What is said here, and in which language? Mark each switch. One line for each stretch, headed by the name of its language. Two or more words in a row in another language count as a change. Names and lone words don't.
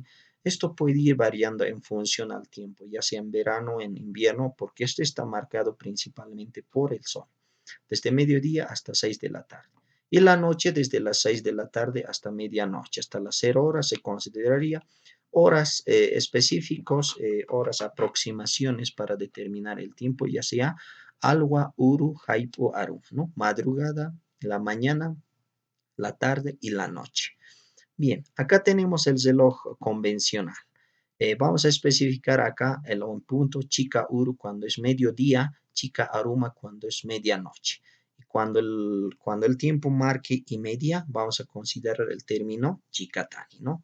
Spanish: Esto puede ir variando en función al tiempo, ya sea en verano o en invierno, porque esto está marcado principalmente por el sol, desde mediodía hasta 6 de la tarde. Y la noche desde las 6 de la tarde hasta medianoche, hasta las 0 horas se consideraría horas específicos, horas aproximaciones para determinar el tiempo, ya sea
Aymara: alwa, uru, haipo, aru,
Spanish: ¿no? Madrugada, la mañana, la tarde y la noche. Bien, acá tenemos el reloj convencional. Vamos a especificar acá el punto
Aymara: chica uru
Spanish: cuando es mediodía,
Aymara: chica aruma
Spanish: cuando es medianoche. Y cuando el tiempo marque y media, vamos a considerar el término chicatani, ¿no?